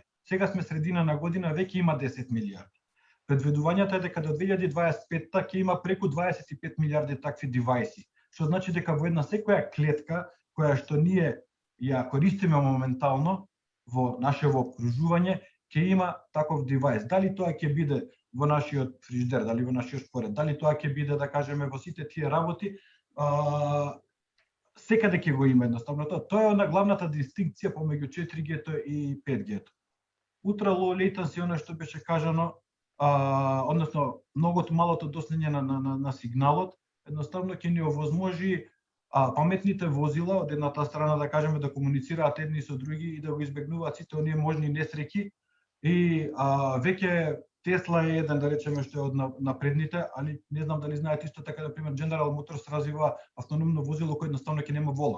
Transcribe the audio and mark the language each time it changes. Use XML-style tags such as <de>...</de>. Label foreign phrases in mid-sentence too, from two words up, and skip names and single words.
<mk>Сега сме средина на година, веќе има 10 милиарди. Предвидувањето е дека до 2025 ќе има преку 25 милиарди такви девајси, што значи дека во една секоја клетка која што ние ја користиме моментално во нашево окружување, ќе има таков девајс. Дали тоа ќе биде во нашиот фриждер, дали во нашиот шпоред, дали тоа ќе биде, да кажеме, во сите тие работи, секаде ќе го има едноставно тоа. Тоа е она главната дистинкција помеѓу 4G-то и 5G-то.</mk> <en>Ultra low latency,</en> <mk>она што беше кажано, односно многото малото доснење на сигналот, едноставно ќе ни овозможи паметните возила од едната страна, да кажеме, да комуницираат едни со други и да го избегнуваат сите оние можни несреќи. И веќе Тесла е еден, да речеме, што е од напредните, али не знам дали знаете исто така, например, General Motors развива автономно возило кој едноставно ќе нема волан.</mk>